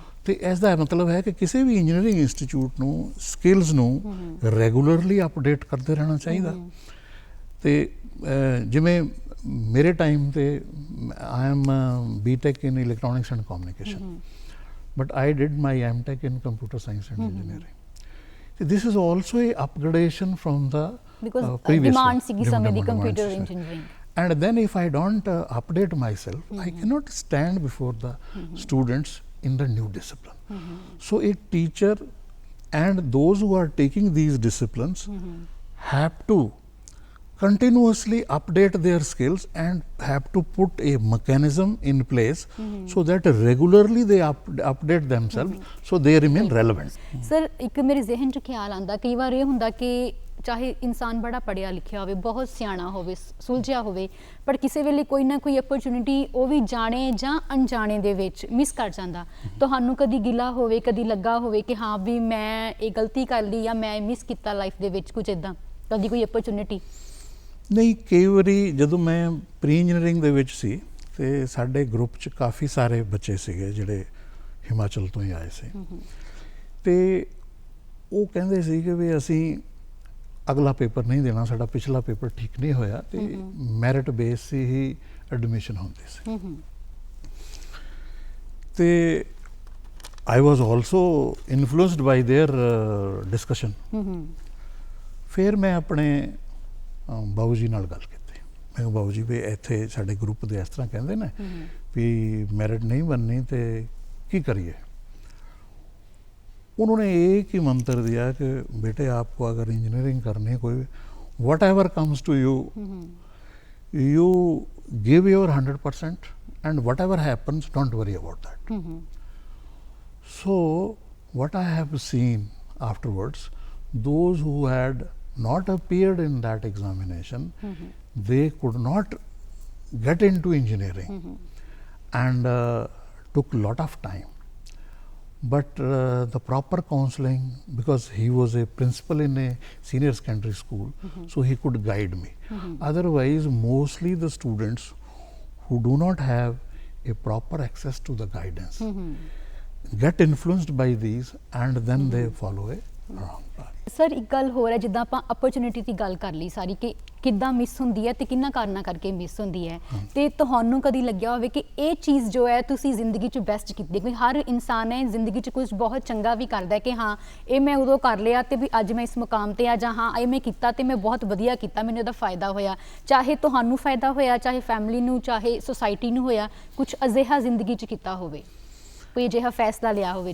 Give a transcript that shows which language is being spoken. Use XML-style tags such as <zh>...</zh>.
<pa>ਤੇ ਇਸ ਦਾ ਮਤਲਬ ਹੈ ਕਿ ਕਿਸੇ ਵੀ ਇੰਜੀਨੀਅਰਿੰਗ ਇੰਸਟੀਚਿਊਟ ਨੂੰ ਸਕਿੱਲਸ ਨੂੰ ਰੈਗੂਲਰਲੀ ਅਪਡੇਟ ਕਰਦੇ ਰਹਿਣਾ ਚਾਹੀਦਾ। ਤੇ ਜਿਵੇਂ ਮੇਰੇ ਟਾਈਮ ਤੇ</pa> <en>I am BTech in electronics and communication, but I did my MTech in computer science and engineering. So this is also a upgradation from the previous</en> <pa>demand sigi samay di computer engineering.</pa> <en>And then if I don't update myself, I cannot stand before the students in the new discipline. So a teacher and those who are taking these disciplines have to continuously update their skills and have to put a mechanism in place so that regularly they update themselves so they remain relevant.</en> <pa>Sir ਇੱਕ ਮੇਰੇ ਜ਼ਿਹਨ 'ਚ ਖਿਆਲ ਆਉਂਦਾ, ਕਈ ਵਾਰ ਇਹ ਹੁੰਦਾ ਕਿ ਚਾਹੇ ਇਨਸਾਨ ਬੜਾ ਪੜ੍ਹਿਆ ਲਿਖਿਆ ਹੋਵੇ, ਬਹੁਤ ਸਿਆਣਾ ਹੋਵੇ, ਸੁਲਝਿਆ ਹੋਵੇ, ਪਰ ਕਿਸੇ ਵੇਲੇ ਕੋਈ ਨਾ ਕੋਈ ਅਪਰਚੁਨਿਟੀ ਉਹ ਵੀ ਜਾਣੇ ਜਾਂ ਅਣਜਾਣੇ ਦੇ ਵਿੱਚ ਮਿਸ ਕਰ ਜਾਂਦਾ। ਤੁਹਾਨੂੰ ਕਦੀ ਗਿਲਾ ਹੋਵੇ, ਕਦੀ ਲੱਗਾ ਹੋਵੇ ਕਿ ਹਾਂ ਵੀ ਮੈਂ ਇਹ ਗਲਤੀ ਕਰ ਲਈ ਜਾਂ ਮੈਂ ਮਿਸ ਕੀਤਾ ਲਾਈਫ ਦੇ ਵਿੱਚ ਕੁਝ ਇੱਦਾਂ, ਕਦੀ ਕੋਈ ਅਪਰਚੁਨਿਟੀ? ਨਹੀਂ, ਕਈ ਵਾਰੀ ਜਦੋਂ ਮੈਂ ਪ੍ਰੀ ਇੰਜੀਨੀਅਰਿੰਗ ਦੇ ਵਿੱਚ ਸੀ ਤੇ ਸਾਡੇ ਗਰੁੱਪ 'ਚ ਕਾਫੀ ਸਾਰੇ ਬੱਚੇ ਸੀਗੇ ਜਿਹੜੇ ਹਿਮਾਚਲ ਤੋਂ ਹੀ ਆਏ ਸੀ, ਤੇ ਉਹ ਕਹਿੰਦੇ ਸੀ ਕਿ ਵੀ ਅਸੀਂ ਅਗਲਾ ਪੇਪਰ ਨਹੀਂ ਦੇਣਾ, ਸਾਡਾ ਪਿਛਲਾ ਪੇਪਰ ਠੀਕ ਨਹੀਂ ਹੋਇਆ, ਤੇ ਮੈਰਿਟ ਬੇਸ ਹੀ ਐਡਮਿਸ਼ਨ ਹੁੰਦੀ ਸੀ।</pa> <en>ਤੇ I was also influenced by their discussion.</en> <pa>ਫਿਰ ਮੈਂ ਆਪਣੇ ਬਾਬੂ ਜੀ ਨਾਲ ਗੱਲ ਕੀਤੀ। ਮੈਂ ਕਿਹਾ ਬਾਬੂ ਜੀ ਵੀ ਇੱਥੇ ਸਾਡੇ ਗਰੁੱਪ ਦੇ ਇਸ ਤਰ੍ਹਾਂ ਕਹਿੰਦੇ ਨੇ ਵੀ ਮੈਰਿਟ ਨਹੀਂ ਬਣਨੀ ਤੇ ਕੀ ਕरिए।</pa> <hi>उन्होंने एक ही मंत्र दिया कि बेटे आपको अगर इंजीनियरिंग करनी है, कोई</hi> <en>Whatever comes to you, you give your 100% and whatever happens don't worry about that. So what I have seen afterwards, those who had not appeared in that examination, they could not get into engineering and took lot of time. But the proper counseling, because he was a principal in a senior secondary school, so he could guide me. Otherwise, mostly the students who do not have a proper access to the guidance get influenced by these, and then they follow a wrong path.</en> <pa>Sir ਇੱਕ ਗੱਲ ਹੋਰ ਹੈ, ਜਿੱਦਾਂ ਆਪਾਂ opportunity ਦੀ ਗੱਲ ਕਰ ਲਈ ਸਾਰੀ ਕਿ ਕਿੱਦਾਂ ਮਿਸ ਹੁੰਦੀ ਹੈ ਤੇ ਕਿੰਨਾ ਕਾਰਨਾਂ ਕਰਕੇ ਮਿਸ ਹੁੰਦੀ ਹੈ, ਤੇ ਤੁਹਾਨੂੰ ਕਦੀ ਲੱਗਿਆ ਹੋਵੇ ਕਿ ਇਹ ਚੀਜ਼ ਜੋ ਹੈ ਤੁਸੀਂ ਜ਼ਿੰਦਗੀ 'ਚ ਬੈਸਟ ਕੀਤੀ ਹੈ? ਕਿਉਂਕਿ ਹਰ ਇਨਸਾਨ ਹੈ ਜ਼ਿੰਦਗੀ 'ਚ ਕੁਝ ਬਹੁਤ ਚੰਗਾ ਵੀ ਕਰਦਾ ਹੈ ਕਿ ਹਾਂ ਇਹ ਮੈਂ ਉਦੋਂ ਕਰ ਲਿਆ ਤੇ ਵੀ ਅੱਜ ਮੈਂ ਇਸ ਮੁਕਾਮ ਤੇ ਆ, ਜਾਂ ਹਾਂ ਇਹ ਮੈਂ ਕੀਤਾ ਤੇ ਮੈਂ ਬਹੁਤ ਵਧੀਆ ਕੀਤਾ, ਮੈਨੂੰ ਇਹਦਾ ਫਾਇਦਾ ਹੋਇਆ, ਚਾਹੇ ਤੁਹਾਨੂੰ ਫਾਇਦਾ ਹੋਇਆ, ਚਾਹੇ ਫੈਮਿਲੀ ਨੂੰ, ਚਾਹੇ ਸੁਸਾਇਟੀ ਨੂੰ ਹੋਇਆ, ਕੁਝ ਅਜਿਹਾ ਜ਼ਿੰਦਗੀ 'ਚ ਕੀਤਾ ਹੋਵੇ, ਕੋਈ ਅਜਿਹਾ ਫੈਸਲਾ ਲਿਆ ਹੋਵੇ?</pa>